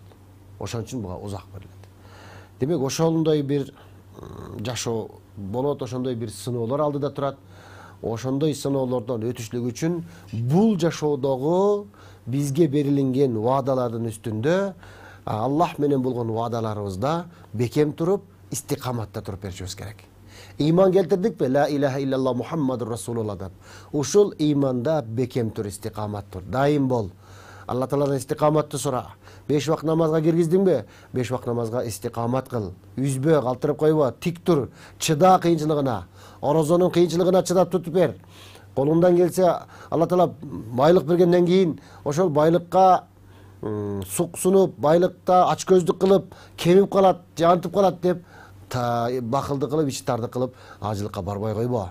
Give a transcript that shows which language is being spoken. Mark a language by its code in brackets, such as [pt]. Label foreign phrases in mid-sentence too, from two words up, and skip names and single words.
[ky] Ошон үчүн буга узак берилет. Демек, ошондой бир жашоо болот, ошондой бир сыноолор алдыда турат. Ошондой сыноолордон өтүшлүк үчүн бул жашоодогу бизге берилинген ваадалардын үстүндө Аллах менен болгон ваадаларыбызда бекем туруп, истикаматта туруп беришибиз керек. Иман келтирдикпи? [ar] لا إله إلا الله محمد رسول الله деп. [ky] Ушул иманда бекем тур, истикамат тур. Дайым бол. Алла Тааладан истикаматты сура. 5 вакыт намазга киргиздиңби? 5 вакыт намазга истикамат кыл. Үзбө, калтырып койбо, тик тур. Чыда кыйынчылыгына. Орозонун кыйынчылыгына чыдап тутуп бер. Колуңдан келсе, Алла Таала байлык бергенден кийин ошол байлыкка суксунуп, байлыкта ачкөздүк кылып, кемип калат, жантып калат деп бакылды кылып, ичтарды кылып, ажылыкка барбай койбо.